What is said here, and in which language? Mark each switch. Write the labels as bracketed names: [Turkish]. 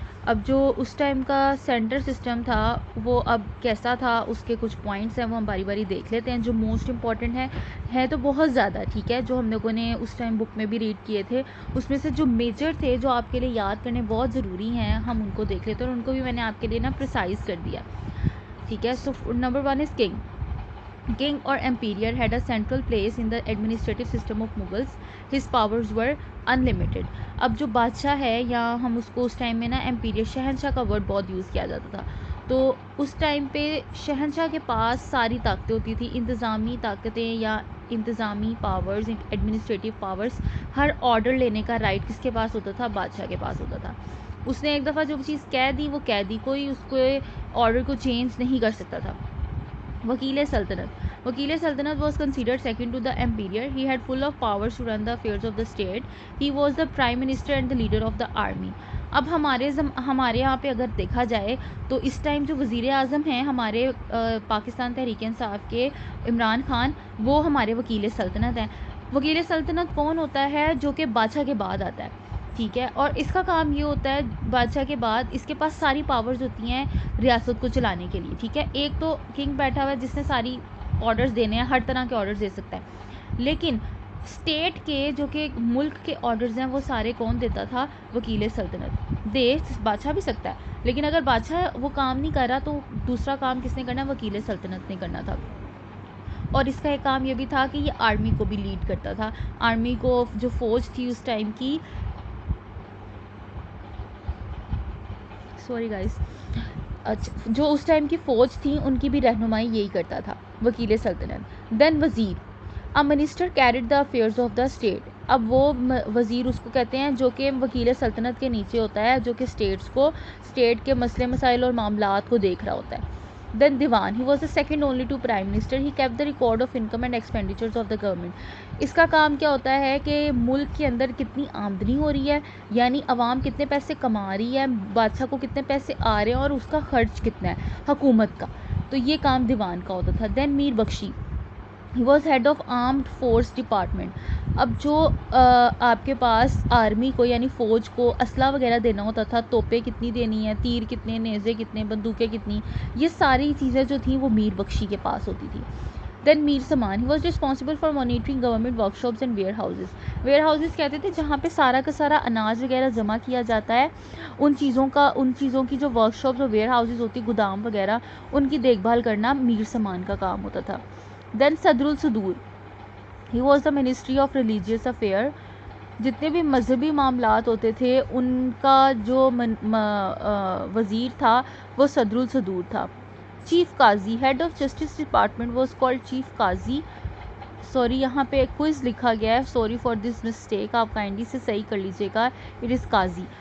[Urdu] اب جو اس ٹائم کا سینٹر سسٹم تھا وہ اب کیسا تھا، اس کے کچھ پوائنٹس ہیں وہ ہم باری باری دیکھ لیتے ہیں. جو موسٹ امپورٹنٹ ہے تو بہت زیادہ. ٹھیک ہے، جو ہم لوگوں نے اس ٹائم بک میں بھی ریڈ کیے تھے، اس میں سے جو میجر تھے جو آپ کے لیے یاد کرنے بہت ضروری ہیں ہم ان کو دیکھ لیتے ہیں، اور ان کو بھی میں نے آپ کے لیے پریسائز کر دیا. [English] ٹھیک ہے. So number 1 is king. King or emperor had a central place in the administrative system of Mughals. His powers were unlimited. [Urdu] اب جو بادشاہ ہے، یا ہم اس کو اس ٹائم میں ایمپیریئر، شہنشاہ کا ورڈ بہت یوز کیا جاتا تھا. تو اس ٹائم پہ شہنشاہ کے پاس ساری طاقتیں ہوتی تھی، انتظامی طاقتیں یا انتظامی پاورز، ایڈمنسٹریٹو پاورز. ہر آرڈر لینے کا رائٹ کس کے پاس ہوتا تھا؟ بادشاہ کے پاس ہوتا تھا. اس نے ایک دفعہ جو چیز کہہ دی وہ کہہ دی، کوئی اس کو آرڈر کو چینج نہیں کر سکتا تھا. وکیل سلطنت. [English] وکیل سلطنت was considered second to the emperor. He had full of powers to run the affairs of the state. He was the prime minister and the leader of the army. [Urdu] اب ہمارے یہاں پہ اگر دیکھا جائے تو اس ٹائم جو وزیر اعظم ہیں ہمارے پاکستان تحریک انصاف کے، عمران خان، وہ ہمارے وکیل سلطنت ہیں. وکیل سلطنت کون ہوتا ہے؟ جو کہ بادشاہ کے بعد آتا ہے. ٹھیک ہے، اور اس کا کام یہ ہوتا ہے بادشاہ کے بعد اس کے پاس ساری پاورز ہوتی ہیں ریاست کو چلانے کے لیے. ٹھیک ہے، ایک تو کنگ بیٹھا ہوا ہے جس نے ساری آرڈرز دینے ہیں، ہر طرح کے آرڈرز دے سکتا ہے. لیکن اسٹیٹ کے جو کہ ملک کے آرڈرز ہیں وہ سارے کون دیتا تھا؟ وکیل سلطنت. دے بادشاہ بھی سکتا ہے، لیکن اگر بادشاہ وہ کام نہیں کر رہا تو دوسرا کام کس نے کرنا؟ وکیل سلطنت نے کرنا تھا. اور اس کا ایک کام یہ بھی تھا کہ یہ آرمی کو بھی لیڈ کرتا تھا. آرمی کو جو فوج تھی اس ٹائم کی، سوری گائز، جو اس ٹائم کی فوج تھی ان کی بھی رہنمائی یہی کرتا تھا وکیل سلطنت. دین وزیر. [English] A minister carried the affairs of the state. [Urdu] اب وہ وزیر اس کو کہتے ہیں جو کہ وکیل سلطنت کے نیچے ہوتا ہے، جو کہ اسٹیٹ کے مسئلے مسائل اور معاملات کو دیکھ رہا ہوتا ہے. دین دیوان. [English] He was the second only to prime minister. He kept the record of income and expenditures of the government. [Urdu] اس کا کام کیا ہوتا ہے کہ ملک کے اندر کتنی آمدنی ہو رہی ہے، یعنی عوام کتنے پیسے کما رہی ہے، بادشاہ کو کتنے پیسے آ رہے ہیں اور اس کا خرچ کتنا ہے حکومت کا. تو یہ کام دیوان کا ہوتا تھا. دین میر بخشی. [English] He was head of armed force department. [Urdu] اب جو آپ کے پاس آرمی کو یعنی فوج کو اسلحہ وغیرہ دینا ہوتا تھا، توپیں کتنی دینی ہیں، تیر کتنے، نیزے کتنے، بندوقیں کتنی، یہ ساری چیزیں جو تھیں وہ میر بخشی کے پاس ہوتی تھی. دین میر سمان. [English] He was responsible for monitoring government workshops and warehouses. [Urdu] warehouses کہتے تھے جہاں پہ سارا کا سارا اناج وغیرہ جمع کیا جاتا ہے، ان چیزوں کی جو ورک شاپس اور ویئر ہاؤسز ہوتی، گودام وغیرہ، ان کی دیکھ بھال کرنا میر سمان کا کام ہوتا تھا. دین صدر الصدور. [English] He was the ministry of religious affair. [Urdu] جتنے بھی مذہبی معاملات ہوتے تھے ان کا جو وزیر تھا وہ صدر الصدور تھا. Chief Qazi. [English] Head of justice department was called chief قاضی. Sorry, [Urdu] یہاں پہ کوئز لکھا گیا ہے، [English] sorry for this mistake, [Urdu] آپ کائنڈلی سے صحیح کر لیجیے گا. [English] It is قاضی.